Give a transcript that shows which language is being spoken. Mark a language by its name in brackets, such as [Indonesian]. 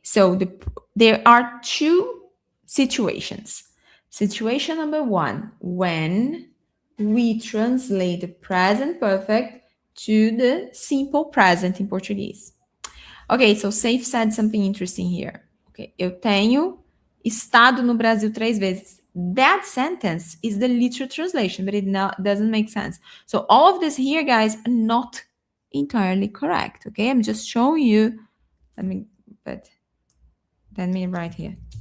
[English] So there are two situations. Situation number one, when we translate the present perfect to the simple present in Portuguese. Okay, so Safe said something interesting here. [Portuguese] Okay, eu tenho estado no Brasil 3 vezes. [English] That sentence is the literal translation, but it doesn't make sense. So all of this here, guys, are not entirely correct. Okay, I'm just showing you. Let me write here.